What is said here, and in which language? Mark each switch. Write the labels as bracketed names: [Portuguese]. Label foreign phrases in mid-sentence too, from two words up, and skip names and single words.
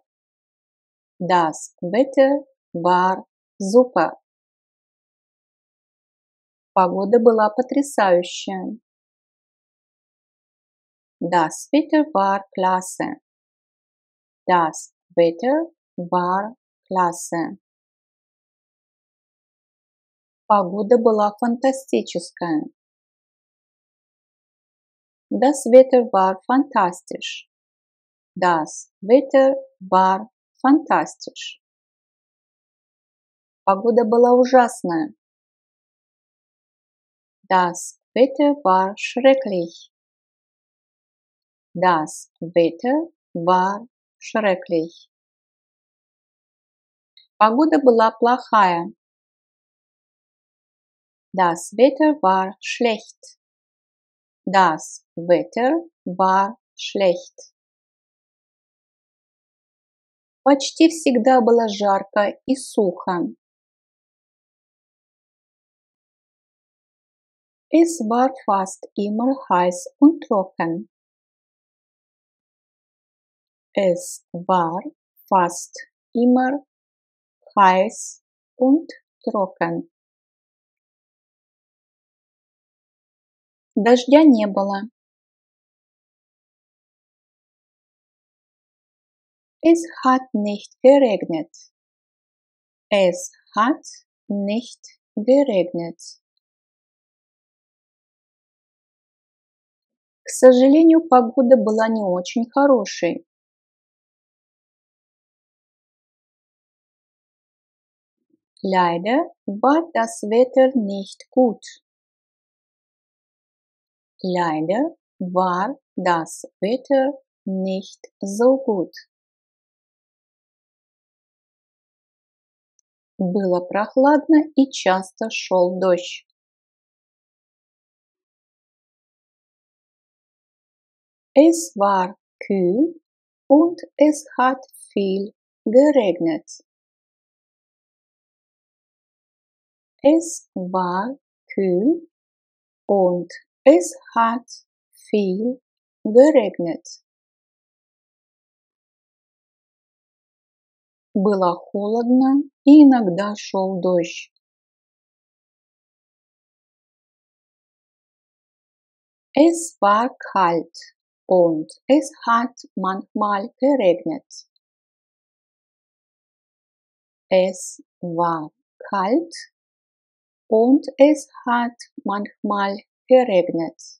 [German] Das Wetter war super. [Russian] Погода была потрясающая. [German] Das Wetter war klasse. Das Wetter war klasse. [Russian] Погода была фантастическая. [German] Das Wetter war fantastisch. Das Wetter war fantastisch. [Russian] Погода была ужасная. [German] Das Wetter war schrecklich. Das Wetter war schrecklich. [Russian] Погода была плохая. [German] Das Wetter war schlecht. Das Wetter war schlecht. [Russian] Почти всегда было жарко и сухо. [German] Es war fast immer heiß und trocken. Es war fast immer heiß und trocken. [Russian] Дождя не было. [German] Es hat nicht geregnet. Es hat nicht geregnet. [Russian] К сожалению, погода была не очень хорошей. [German] Leider war das Wetter nicht gut. Leider war das Wetter nicht so gut. [Russian] Было прохладно и часто шел дождь. [German] Es war kühl und es hat viel geregnet. Es war kühl und es hat viel geregnet. [Russian] Было холодно и иногда шел дождь. [German] Es war kalt und es hat manchmal geregnet. Es war kalt und es hat manchmal geregnet.